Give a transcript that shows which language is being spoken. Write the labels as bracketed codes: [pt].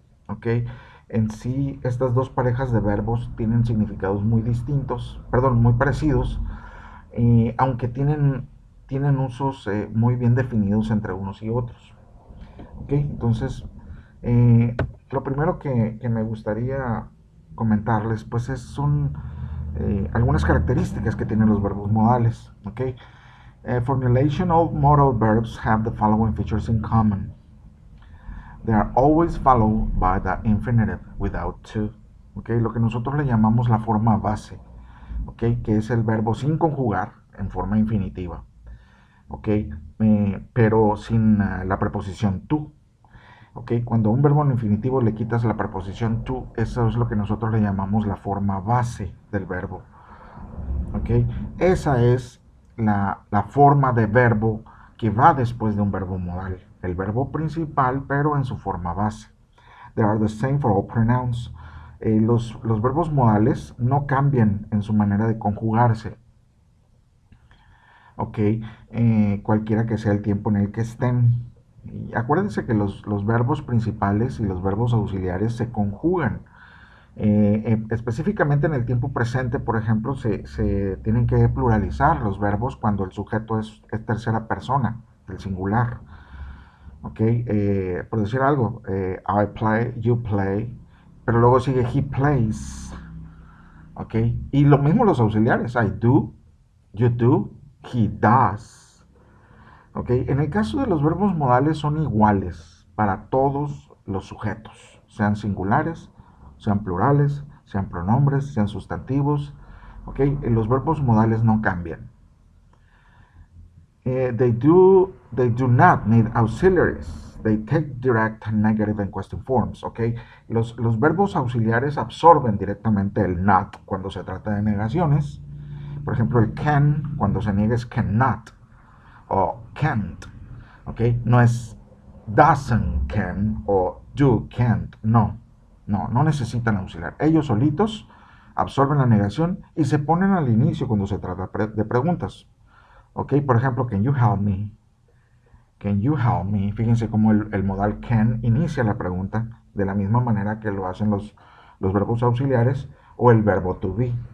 [es] Ok, en sí estas dos parejas de verbos tienen significados muy distintos, perdón, muy parecidos, aunque tienen usos muy bien definidos entre unos y otros. Ok, entonces lo primero que me gustaría comentarles pues son algunas características que tienen los verbos modales. Okay? [en] Formulational modal verbs have the following features in common. They are always followed by the infinitive without to. [es] Okay? Lo que nosotros le llamamos la forma base, okay? Que es el verbo sin conjugar en forma infinitiva, okay? Pero sin la preposición to. Okay, cuando a un verbo en infinitivo le quitas la preposición to, eso es lo que nosotros le llamamos la forma base del verbo. Okay, esa es la forma de verbo que va después de un verbo modal. El verbo principal, pero en su forma base. [en] They are the same for all pronouns. [es] Los verbos modales no cambian en su manera de conjugarse. Ok, cualquiera que sea el tiempo en el que estén. Y acuérdense que los verbos principales y los verbos auxiliares se conjugan. Específicamente en el tiempo presente, por ejemplo, se tienen que pluralizar los verbos cuando el sujeto es tercera persona, el singular. Ok, por decir algo, [en] I play, you play, [es] pero luego sigue [en] he plays. [es] Ok, y lo mismo los auxiliares, [en] I do, you do, he does. [es] Ok, en el caso de los verbos modales son iguales para todos los sujetos, sean singulares, sean plurales, sean pronombres, sean sustantivos. Ok, los verbos modales no cambian. [en] They do not need auxiliaries. They take direct negative and question forms. [es] Ok, los verbos auxiliares absorben directamente el not cuando se trata de negaciones. Por ejemplo, el can cuando se niega es cannot o can't. ¿Ok? No es [en] doesn't can [es] o [en] do can't. [es] No, no necesitan auxiliar. Ellos solitos absorben la negación y se ponen al inicio cuando se trata de preguntas. ¿Ok? Por ejemplo, [en] can you help me? Can you help me? [es] Fíjense cómo el modal can inicia la pregunta de la misma manera que lo hacen los verbos auxiliares o el verbo to be.